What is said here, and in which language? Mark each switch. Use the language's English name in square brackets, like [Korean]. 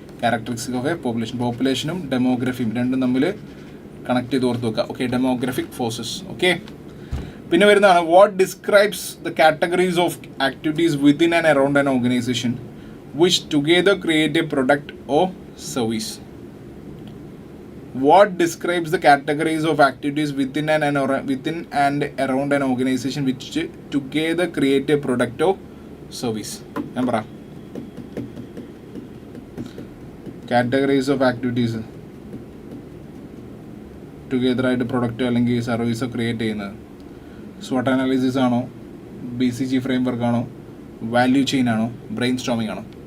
[English] Characteristic of a population. [Malayalam] പോപ്പുലേഷനും ഡെമോഗ്രഫിയും രണ്ടും തമ്മിൽ connect ചെയ്ത് ഓർത്ത് വെക്കുക. [English] Okay, demographic forces. Okay, [Malayalam] പിന്നെ വരുന്നതാണ് [English] What describes the categories of activities within and around an organization which together create a product or service. What describes the categories of activities within and around an organization which together create a product or service? Remember, categories of activities together [Malayalam] ആയിട്ട് product അല്ലെങ്കിൽ service create ചെയ്യുന്നത്. SWOT analysis ആണോ, BCG framework ആണോ, value chain ആണോ, brain storming ആണോ?